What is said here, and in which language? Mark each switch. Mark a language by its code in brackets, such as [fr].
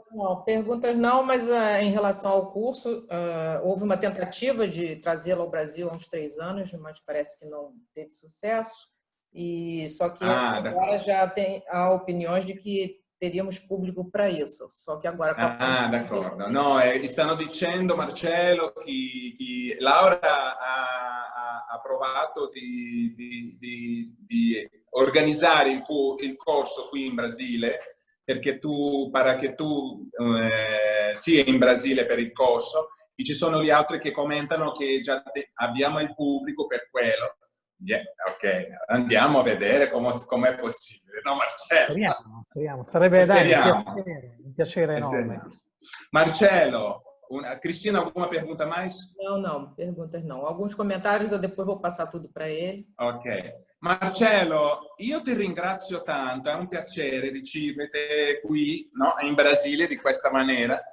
[pt] Não, perguntas não, mas em relação ao curso, houve uma tentativa de trazê-lo ao Brasil há uns 3 anos, mas parece que não teve sucesso. E só que agora já há opiniões de que teríamos público para isso. Só que agora... [it] d'accordo. No, stanno dicendo, Marcello, che Laura ha provato di organizzare il corso qui in Brasile, perché para che tu sia in Brasile per il corso, e ci sono gli altri che commentano che già abbiamo il pubblico per quello. Yeah, ok, andiamo a vedere com'è possibile, no Marcello? Speriamo. Sarebbe un piacere enorme. [pt] Marcello, Cristina, alguma pergunta mais? Não, perguntas não. Alguns comentários, eu depois vou passar tudo para ele. Ok. [it] Marcello, io ti ringrazio tanto, è un piacere riceverti qui, no, in Brasile di questa maniera.